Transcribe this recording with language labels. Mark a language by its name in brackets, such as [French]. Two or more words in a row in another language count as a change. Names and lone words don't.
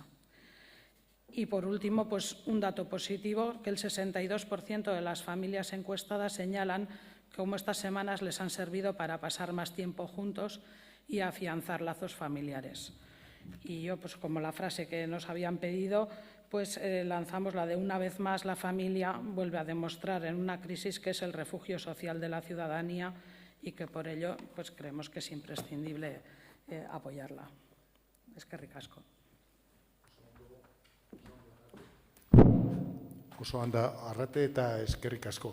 [Spanish] Y, por último, pues un dato positivo, que el 62% de las familias encuestadas señalan cómo estas semanas les han servido para pasar más tiempo juntos y afianzar lazos familiares. Y yo, pues como la frase que nos habían pedido, pues lanzamos la de una vez más la familia vuelve a demostrar en una crisis que es el refugio social de la ciudadanía y que por ello pues creemos que es imprescindible apoyarla. [Basque] Eskerrik asko. Oso anda Arrate eta eskerrik asko.